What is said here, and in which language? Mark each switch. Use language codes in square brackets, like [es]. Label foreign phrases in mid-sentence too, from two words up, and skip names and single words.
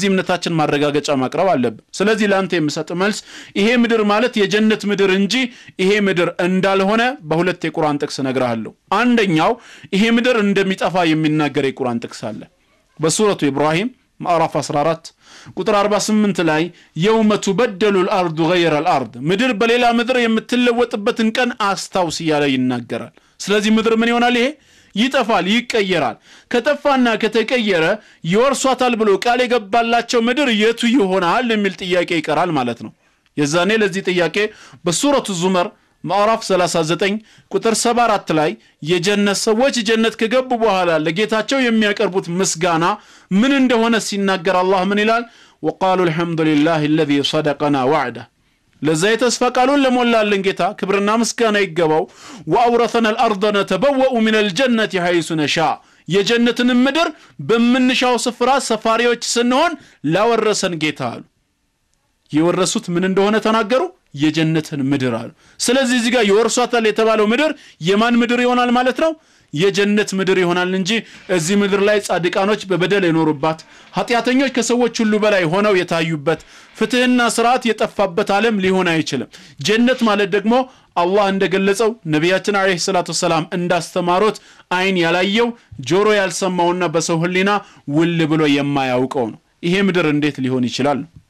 [am] እምነታችን ማረጋገጫ ማቅረብ አለብን ስለዚህ ላንተ የምሰጥ መልስ ይሄ ምድር ማለት የጀነት ምድር እንጂ ይሄ ምድር እንዳልሆነ በሁለት የቁርአን ጥቅስ ነግራለሁ አንደኛው ይሄ ምድር እንደሚጠፋ የሚናገር የቁርአን ጥቅስ አለ በሱረቱ ኢብራሂም ማዕራፍ 14 ቁጥር 48 ላይ [ar] يوم تبدل الارض غير الارض [am] ምድር በሌላ ምድር የምትለወጥበትን ቀን አስታውስ ያለ ይናገራል ስለዚህ ምድር ምን ይሆናል ይሄ ይጠፋል ይቀየራል ከተፋና ከተቀየረ ይወርሷታል ብሎ ቃል የገባላቸው ምድር የቱ ይሆናል የሚል ጥያቄ ይቀራል ማለት ነው የዛኔ ለዚህ ጥያቄ በሱረቱ ዙመር ማዕራፍ 39 ቁጥር 74 ላይ የጀነት ሰዎች ጀነት ከገቡ በኋላ ለጌታቸው የሚያቀርቡት ምስጋና ምን እንደሆነ ሲናገር አላህ ምን ይላል [ar] وقالوا الحمد لله الذي صدقنا وعده [am] ለዛ የተስፋ ቃሉን ለሞላልን ጌታ ክብርና ምስጋና ይገባው [ar] وأورثنا الأرض نتبوأ من الجنة حيث نشاء [am] የጀነትን ምድር በመንሻው ስፍራ ሰፋሪዎች ስንሆን ላወረሰን ጌታ አሉ የወረሱት ምን እንደሆነ ተናገሩ የጀነትን ምድር አሉ ስለዚህ እዚህ ጋር ይወርሷታል የተባለው ምድር የማን ምድር ይሆናል ማለት ነው የጀነት ምድር ይሆናል እንጂ እዚህ ምድር ላይ ጻድቃኖች በበደል የኖሩባት ኃጢያተኞች ከሰዎች ሁሉ በላይ ሆነው የታዩበት ፍትህና ስርዓት የጠፋበት ዓለም ሊሆን አይችልም ጀነት ማለት ደግሞ አላህ እንደገለጸው ነቢያችን [ar] عليه الصلاة والسلام [am] እንዳስተማሩት አይን ያላየው ጆሮ ያልሰማውና በሰው ህሊና ውል ብሎ የማያውቀው ነው ይሄ ምድር እንዴት ሊሆን ይችላል